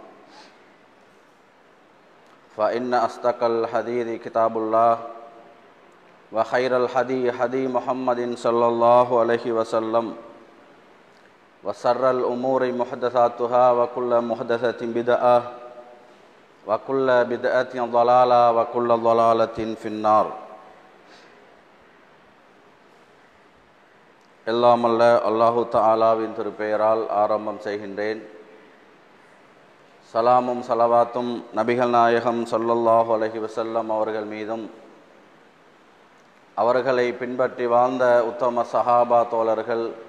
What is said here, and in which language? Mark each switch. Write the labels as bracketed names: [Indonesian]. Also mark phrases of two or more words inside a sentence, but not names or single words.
[Arabic] فإن أصدق الحديث كتاب الله وخير الهدي هدي محمد صلى الله عليه وسلم وشر الأمور محدثاتها وكل محدثة بدعة وكل بدعة ضلالة وكل ضلالة في النار. [Tamil] எல்லாம் அல்ல அல்லாஹு தஆலாவின் திருப்பெயரால் ஆரம்பம் செய்கின்றேன். சலாமும் சலவாத்தும் நபிகள் நாயகம் [Arabic] صلى الله عليه وسلم [Tamil] அவர்கள் மீதும் அவர்களை பின்பற்றி வாழ்ந்த உத்தம சஹாபா தோழர்கள்,